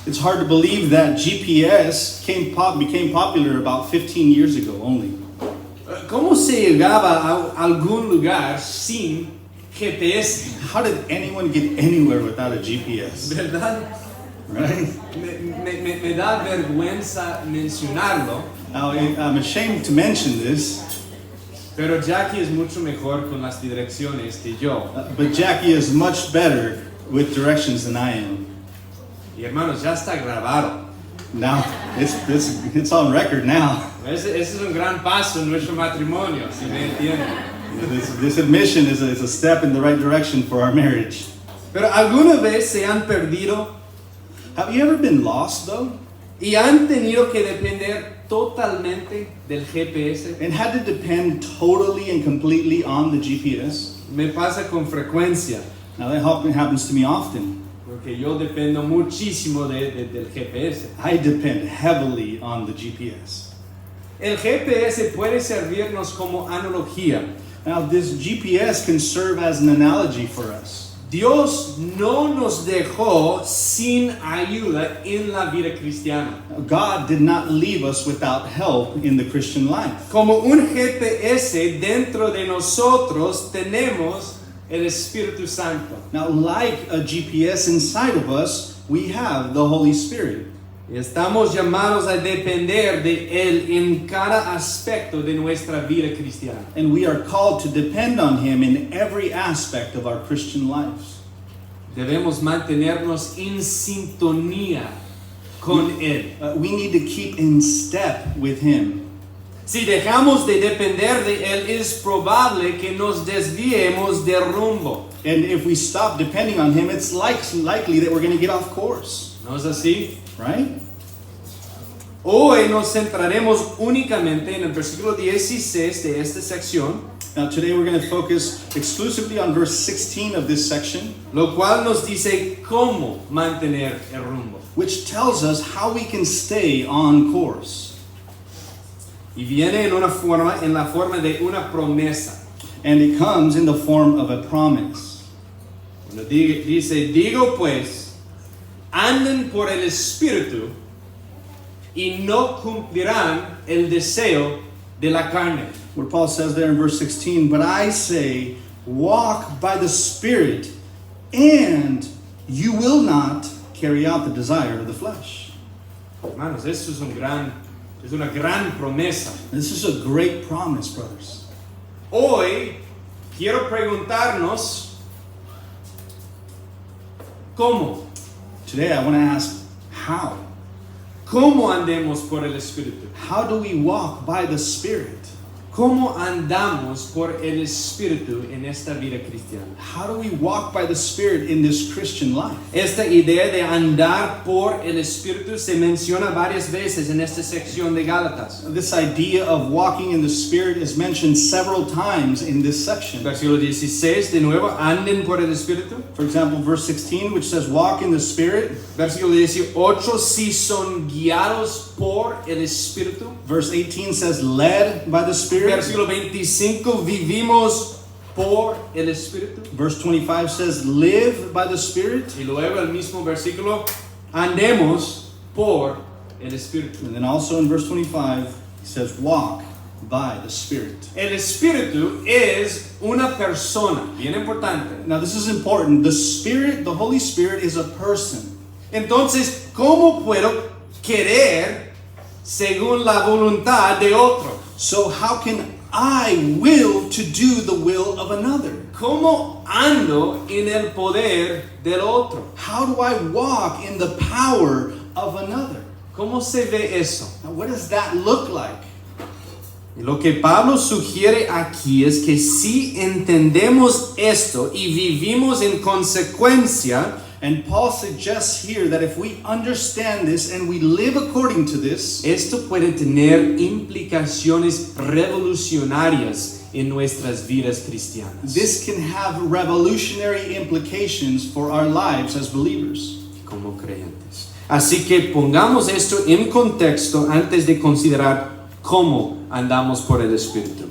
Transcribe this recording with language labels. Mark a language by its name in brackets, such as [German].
[English] It's hard to believe that GPS became popular about 15 years ago only. [Spanish] ¿Cómo se llegaba a algún lugar sin GPS? [English] How did anyone get anywhere without a GPS? [Spanish] ¿Verdad? [English] Right? [Spanish] Me da vergüenza mencionarlo, [English] Now, I'm ashamed to mention this, [Spanish] pero Jackie es mucho mejor con las direcciones que yo. [English] but Jackie is much better with directions than I am. [Spanish] Y hermanos, ya está grabado. [English] Now, it's on record now. [Spanish] Ese es un gran paso en nuestro matrimonio, si me entienden. [English] This admission is a step in the right direction for our marriage. [Spanish] Pero alguna vez se han perdido [English] Have you ever been lost, though? [Spanish] y han tenido que depender totalmente del GPS. [English] And had to depend totally and completely on the GPS? [Spanish] Me pasa con frecuencia, [English] Now, that happens to me often. [Spanish] porque yo dependo muchísimo del GPS. [English] I depend heavily on the GPS. [Spanish] El GPS puede servirnos como analogía. [English] Now, this GPS can serve as an analogy for us. [Spanish] Dios no nos dejó sin ayuda en la vida cristiana. [English] God did not leave us without help in the Christian life. [Spanish] Como un GPS dentro de nosotros tenemos el Espíritu Santo. [English] Now, like a GPS inside of us, we have the Holy Spirit. [Spanish] Y estamos llamados a depender de Él en cada aspecto de nuestra vida cristiana. [English] And we are called to depend on Him in every aspect of our Christian lives. [Spanish] Debemos mantenernos en sintonía con Él. [English] We need to keep in step with Him. [Spanish] Si dejamos de depender de Él, es probable que nos desviemos de rumbo. [English] And if we stop depending on Him, it's likely that we're going to get off course, [Spanish] ¿No es así? [English] right? [Spanish] Hoy nos centraremos únicamente en el versículo 16 de esta sección, [English] Now, today we're going to focus exclusively on verse 16 of this section, [Spanish] lo cual nos dice cómo mantener el rumbo. [English] which tells us how we can stay on course. [Spanish] Y viene en la forma de una promesa. [English] And it comes in the form of a promise. [Spanish] Cuando dice, digo pues, anden por el Espíritu y no cumplirán el deseo de la carne. [English] Where Paul says there in verse 16, but I say, walk by the Spirit, and you will not carry out the desire of the flesh. [Spanish] Hermanos, esto es un gran Es una gran promesa. [English] This is a great promise, brothers. [Spanish] Hoy quiero preguntarnos ¿cómo? [English] Today I want to ask, how? [Spanish] ¿Cómo andemos por el Espíritu? [English] How do we walk by the Spirit? [Spanish] ¿Cómo andamos por el Espíritu en esta vida cristiana? [English] How do we walk by the Spirit in this Christian life? [Spanish] Esta idea de andar por el Espíritu se menciona varias veces en esta sección de Gálatas. [English] This idea of walking in the Spirit is mentioned several times in this section. [Spanish] Versículo 16, de nuevo, anden por el Espíritu. [English] For example, verse 16, which says, walk in the Spirit. [Spanish] Versículo 18, si son guiados por el Espíritu. [English] Verse 18 says, led by the Spirit. [Spanish] Versículo 25, vivimos por el Espíritu. [English] Verse 25 says, live by the Spirit. [Spanish] Y luego el mismo versículo, andemos por el Espíritu. [English] And then also in verse 25, he says, walk by the Spirit. [Spanish] El Espíritu es una persona, bien importante. [English] Now this is important. The Spirit, the Holy Spirit, is a person. [Spanish] Entonces, ¿cómo puedo querer según la voluntad de otro? [English] So how can I will to do the will of another? [Spanish] ¿Cómo ando en el poder del otro? [English] How do I walk in the power of another? [Spanish] ¿Cómo se ve eso? [English] Now, what does that look like? [Spanish] Y lo que Pablo sugiere aquí es que si entendemos esto y vivimos en consecuencia, [English] And Paul suggests here that if we understand this and we live according to this, [Spanish] esto puede tener implicaciones revolucionarias en nuestras vidas cristianas. [English] this can have revolutionary implications for our lives as believers. [Spanish] Como creyentes. Así que pongamos esto en contexto antes de considerar cómo andamos por el Espíritu.